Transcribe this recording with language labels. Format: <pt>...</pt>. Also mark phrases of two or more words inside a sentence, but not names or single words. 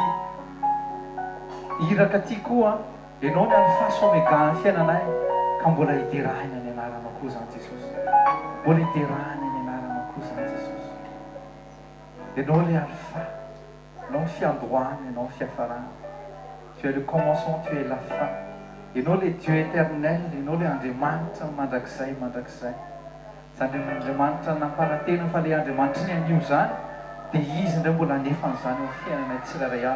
<mg>Iraka ty koa ianao ny alpha sy oméga ny fiainanay, ka mbola hiterahina ny anaranao koa zany Jesosy. Mbola hiterahina ny anaranao koa zany Jesosy. Ianao le alpha, ianao ny fiandohana, ianao ny fiafarana.</mg> <fr>Tu es le commencement, tu es la fin.</fr> <mg>Ianao</mg> <fr>le Dieu éternel,</fr> <mg>ianao le Andriamanitra mandrakizay mandrakizay. Zany Andriamanitra namparantena fa le Andriamanitra ny anio zany dia izy indray mbola nefa n'izany eo amin'ny fiainanay tsirairay avy.</mg>